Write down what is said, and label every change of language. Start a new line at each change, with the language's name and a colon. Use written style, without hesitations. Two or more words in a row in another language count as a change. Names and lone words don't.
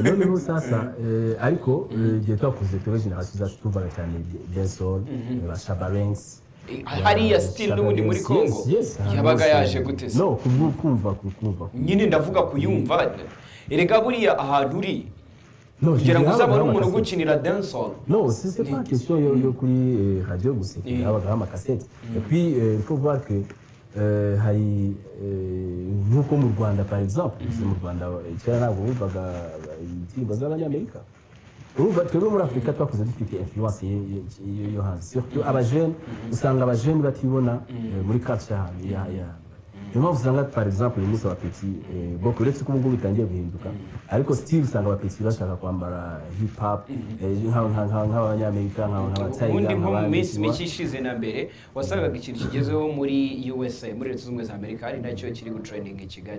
Kinyarwanda: noneho sasa ariko igihe twakuze turi generasiyo zacu twumvaga cyane dancehall ba Shabaranks hariya still n'ubundi muri Congo yabaga yaje gute se no kumva nyine ndavuga kuyumva erega buriya ahantu uri kugira ngo uzabone umuntu ugukinira dancehall
French: non c'est pas question
Kinyarwanda: yo kuri radio gusa habaga amakasete
French: et puis il faut voir que
Kinyarwanda: hari nk'uko mu Rwanda
French: par exemple
Kinyarwanda: mu Rwanda kera ntabwo bumvaga indirimbo z'abanyamerika urumva twebwe muri Afurika twakuze dufite influence yo hanze surtout abajene usanga abajene batibona muri culture ya niyo mpamvu usanga
French: par exemple
Kinyarwanda: uyu munsi abapeti boko uretse ko ubungubu bitangiye guhinduka ariko still usanga abapeti bashaka kwambara hip hop nk'abanyamerika nk'abatayiga ubundi nko mu minsi mike ishize na mbere wasangaga ikintu kigezeho muri USA muri Leta Zunze Ubumwe za Amerika ari nacyo kiri gutrending i Kigali